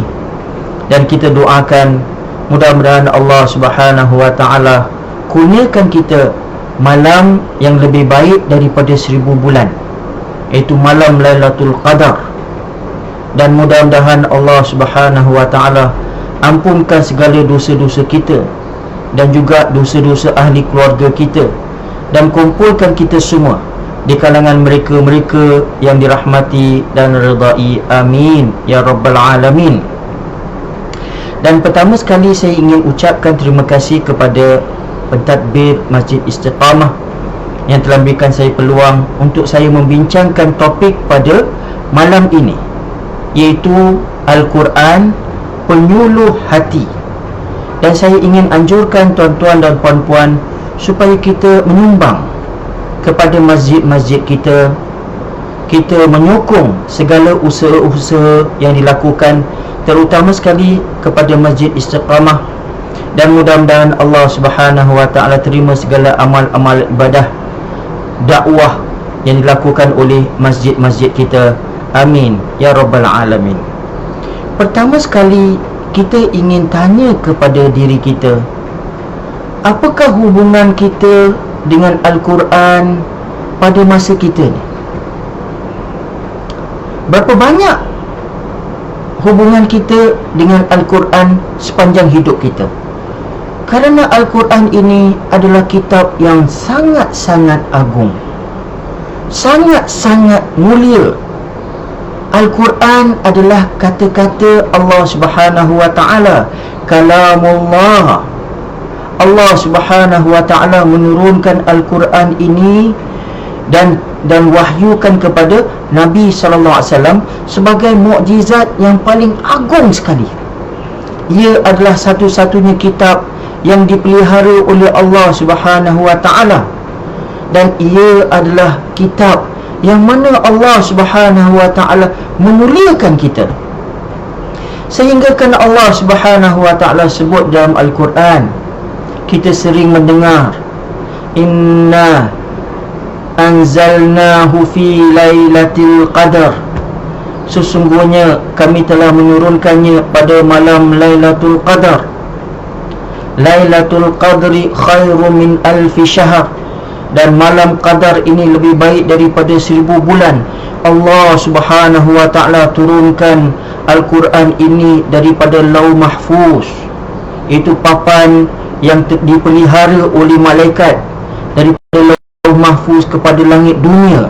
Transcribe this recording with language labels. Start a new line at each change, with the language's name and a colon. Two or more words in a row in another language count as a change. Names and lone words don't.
Malay: Dan kita doakan mudah-mudahan Allah
Arabic: سبحانه وتعالى
Malay: kurniakan kita malam yang lebih baik daripada 1000 bulan, iaitu malam Lailatul Qadar. Dan mudah-mudahan Allah
Arabic: سبحانه وتعالى
Malay: ampunkan segala dosa-dosa kita dan juga dosa-dosa ahli keluarga kita, dan kumpulkan kita semua di kalangan mereka-mereka yang dirahmati dan ridai.
Arabic: آمين يا رب العالمين.
Malay: Dan pertama sekali saya ingin ucapkan terima kasih kepada pentadbir Masjid Istiqamah yang telah memberikan saya peluang untuk saya membincangkan topik pada malam ini, iaitu Al-Quran penyuluh hati. Dan saya ingin anjurkan tuan-tuan dan puan-puan supaya kita menyumbang kepada masjid-masjid kita. Kita menyokong segala usaha-usaha yang dilakukan, terutama sekali kepada Masjid Istiqamah. Dan mudah-mudahan Allah
Arabic: سبحانه وتعالى
Malay: terima segala amal-amal ibadah dakwah yang dilakukan oleh masjid-masjid kita.
Arabic: آمين يا رب العالمين.
Malay: Pertama sekali kita ingin tanya kepada diri kita, apakah hubungan kita dengan Al-Quran pada masa kita ni? Berapa banyak hubungan kita dengan Al-Quran sepanjang hidup kita? Kerana Al-Quran ini adalah kitab yang sangat-sangat agung, sangat-sangat mulia. Al-Quran adalah kata-kata Allah
Arabic: سبحانه وتعالى,
Malay: kalamullah. Allah
Arabic: سبحانه وتعالى
Malay: menurunkan Al-Quran ini dan wahyukan kepada Nabi
Arabic: صلى الله عليه وسلم
Malay: sebagai mukjizat yang paling agung sekali. Ia adalah satu-satunya kitab yang dipelihara oleh Allah
Arabic: سبحانه وتعالى.
Malay: dan ia adalah kitab yang mana Allah
Arabic: سبحانه وتعالى
Malay: memuliakan kita, sehingga kan Allah
Arabic: سبحانه وتعالى
Malay: sebut dalam Al-Quran, kita sering mendengar,
Arabic: إنا أنزلناه في ليلة القدر,
Malay: sesungguhnya kami telah menurunkannya pada malam Lailatul Qadar.
Arabic: ليلة القدر خير من ألف شهر,
Malay: dan malam Qadar ini lebih baik daripada 1000 bulan. Allah
Arabic: سبحانه وتعالى
Malay: turunkan Al-Quran ini daripada Lauh Mahfuz, itu papan yang dipelihara oleh malaikat, daripada Lauh Mahfuz kepada langit dunia.